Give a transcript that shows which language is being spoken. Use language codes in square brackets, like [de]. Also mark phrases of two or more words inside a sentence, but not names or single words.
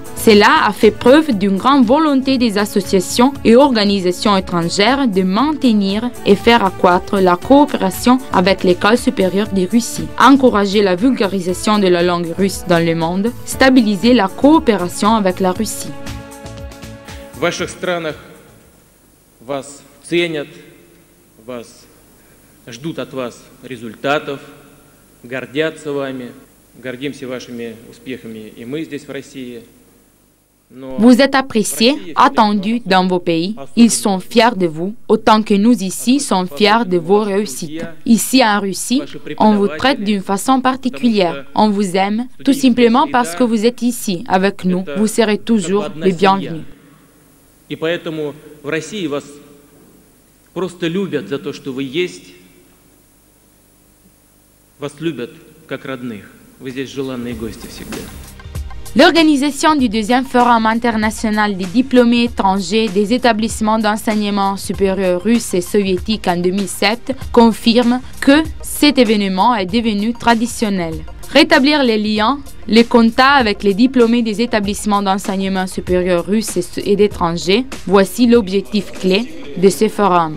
[fr] Cela a fait preuve d'une grande volonté des associations et organisations étrangères de maintenir et faire accroître la coopération avec l'École supérieure de Russie, encourager la vulgarisation de la langue russe dans le monde, stabiliser la coopération avec la Russie. [ru] В ваших странах вас ценят, вас ждут от вас результатов, гордятся вами, гордимся вашими успехами и мы здесь в России. [fr] Vous êtes appréciés, attendus dans vos pays. Ils sont fiers de vous, autant que nous ici sommes fiers de vos réussites. Ici en Russie, on vous traite d'une façon particulière. On vous aime, tout simplement parce que vous êtes ici avec nous. Vous serez toujours les bienvenus. [ru] И поэтому в России вас просто любят за то, что вы есть. Вас любят как родных. Вы здесь желанные гости всегда. [fr] L'organisation du deuxième Forum international des diplômés étrangers des établissements d'enseignement supérieur russes et soviétiques en 2007 confirme que cet événement est devenu traditionnel. Rétablir les liens, les contacts avec les diplômés des établissements d'enseignement supérieur russes et d'étrangers, voici l'objectif clé de ce forum.